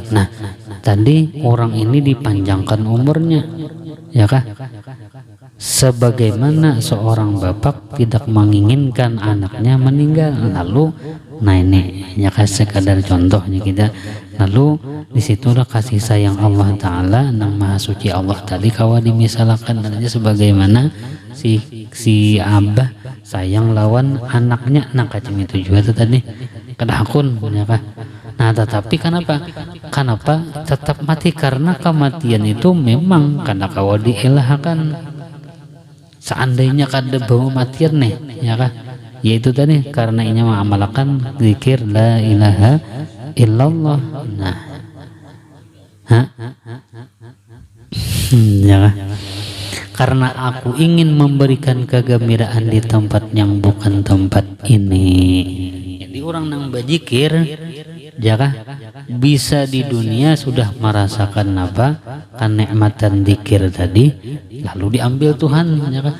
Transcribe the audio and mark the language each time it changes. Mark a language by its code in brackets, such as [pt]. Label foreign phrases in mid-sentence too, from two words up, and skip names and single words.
[bjn] Nah tadi orang ini dipanjangkan umurnya ya kah? Sebagaimana seorang bapak tidak menginginkan anaknya meninggal, lalu nah ini ya sekadar contohnya kita, lalu disitulah kasih sayang Allah Ta'ala nang maha suci Allah tadi kawa dimisalkan aja sebagaimana si abah sayang lawan anaknya nah kacim itu juga tadi kedahakun ya kah. Nah tetapi kenapa tetap mati? Karena kematian itu memang karena kawa dielahkan. Seandainya kada bawa matian nih ya kah, yaitu tadi karena ini mengamalkan zikir [ar] لا إله إلا الله. [bjn] Nah ya kah? [id] Karena aku ingin memberikan kegembiraan di tempat yang bukan tempat ini. [bjn] Jadi orang nang berzikir jaka bisa di dunia sudah merasakan apa kenikmatan zikir tadi, lalu diambil Tuhan ya kan?